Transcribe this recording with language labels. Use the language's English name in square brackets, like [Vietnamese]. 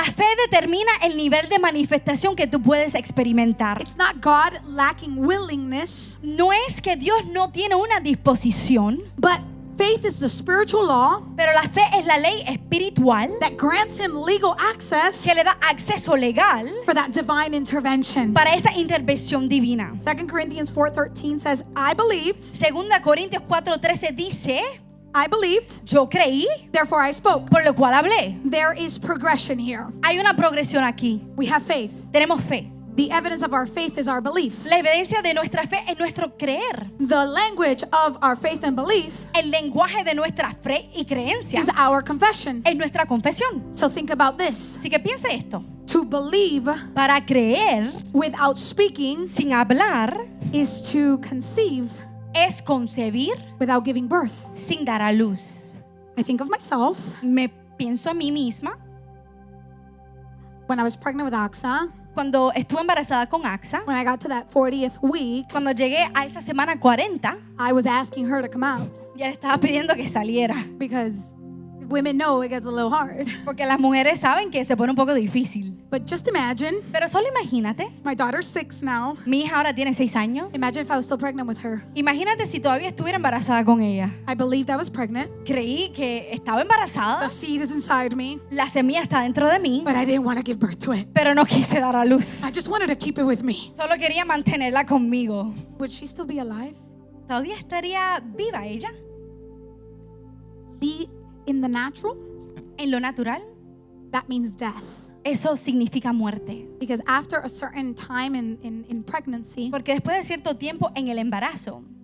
[Spanish] la fe determina el nivel de manifestación que tú puedes experimentar. [English] It's not God lacking willingness, [Spanish] No es que Dios no tiene una disposición, [English] but faith is the spiritual law [Spanish] pero la fe es la ley espiritual [English] that grants him legal access [Spanish] que le da acceso legal [English] for that divine intervention. [Spanish] para esa intervención divina. [English] 2 Corinthians 4:13 says, I believed, [Spanish] Segunda Corintios 4:13 dice, [English] I believed, [Spanish] yo creí, [English] therefore I spoke. [Spanish] por lo cual hablé. [English] There is progression here. [Spanish] Hay una progresión aquí. [English] We have faith. [Spanish] Tenemos fe. [English] The evidence of our faith is our belief. [Spanish] La evidencia de nuestra fe es nuestro creer. [English] The language of our faith and belief [Spanish] El lenguaje de nuestra fe y creencia [English] is our confession. [Spanish] es nuestra confesión. [English] So think about this. [Spanish] Así que piense esto. [English] To believe [Spanish] Para creer [English] without speaking [Spanish] sin hablar [English] is to conceive [Spanish] es concebir [English] without giving birth. [Spanish] sin dar a luz. [English] I think of myself [Spanish] Me pienso a mí misma [English] when I was pregnant with Aksa, [Spanish] cuando estuve embarazada con Axa. [English] when I got to that 40th week, [Spanish] Cuando llegué a esa semana 40, [English] I was asking her to come out [Spanish] ya le estaba pidiendo que saliera. [English] because women know it gets a little hard. [Spanish] Porque las mujeres saben que se pone un poco difícil. [English] But just imagine, [Spanish] Pero solo imagínate, [English] my daughter's 6 now. [Spanish] mi hija ahora tiene 6 años. [English] Imagine if I was still pregnant with her. [Spanish] Imagínate si todavía estuviera embarazada con ella. [English] I believed I was pregnant. [Spanish] Creí que estaba embarazada, [English] The seed is inside me, [Spanish] la semilla está dentro de mí, [English] but I didn't want to give birth to it. [Spanish] pero no quise dar a luz. [English] I just wanted to keep it with me. [Spanish] Solo quería mantenerla conmigo. [English] Would she still be alive? [Spanish] ¿Todavía estaría viva ella? [English] In the natural, [Spanish] En lo natural, [English] that means death. [Spanish] eso significa muerte. [English] Because after a certain time in pregnancy, [Spanish] Porque después de cierto tiempo en el embarazo,